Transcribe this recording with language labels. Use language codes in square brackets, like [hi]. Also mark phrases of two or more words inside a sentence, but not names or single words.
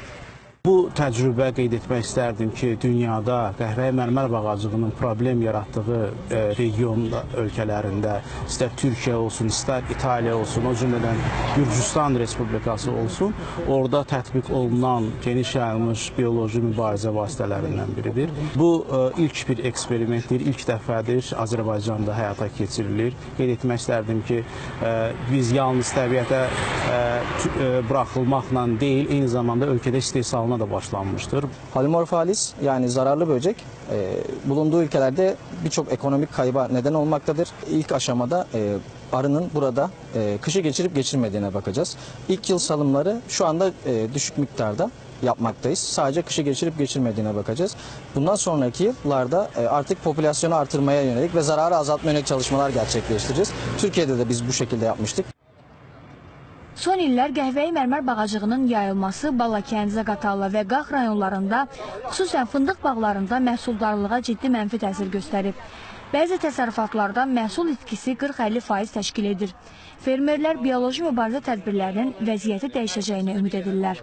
[az] Bu təcrübə qeyd etmək istərdim ki, dünyada qəhvəyi mərmər bağacığının problem yaratdığı region ölkələrində, istər Türkiyə olsun, istər İtaliya olsun, o cümlədən Gürcüstan Respublikası olsun, orada tətbiq olunan geniş yayılmış bioloji mübarizə vasitələrindən biridir. Bu ilk bir eksperimentdir, ilk dəfədir Azərbaycanda həyata keçirilir. Qeyd etmək istərdim ki, biz yalnız təbiətə buraxılmaqla deyil, eyni zamanda ölkədə istehsalına da başlanmıştır. [tr] Polimorfalis yani zararlı böcek bulunduğu ülkelerde birçok ekonomik kayba neden olmaktadır. İlk aşamada arının burada kışı geçirip geçirmediğine bakacağız. İlk yıl salımları şu anda düşük miktarda yapmaktayız. Sadece kışı geçirip geçirmediğine bakacağız. Bundan sonraki yıllarda artık popülasyonu artırmaya yönelik ve zararı azaltmaya yönelik çalışmalar gerçekleştireceğiz. Türkiye'de de biz bu şekilde yapmıştık. [az] Son illər qəhvəyi mərmər bağacığının yayılması Balakən, Zaqatala və Qax rayonlarında, xüsusən fındıq bağlarında məhsuldarlığa ciddi mənfi təsir göstərib. Bəzi təsərrüfatlarda məhsul itkisi 40-50% təşkil edir. Fermerlər bioloji mübarizə tədbirlərinin vəziyyəti dəyişəcəyini ümid edirlər.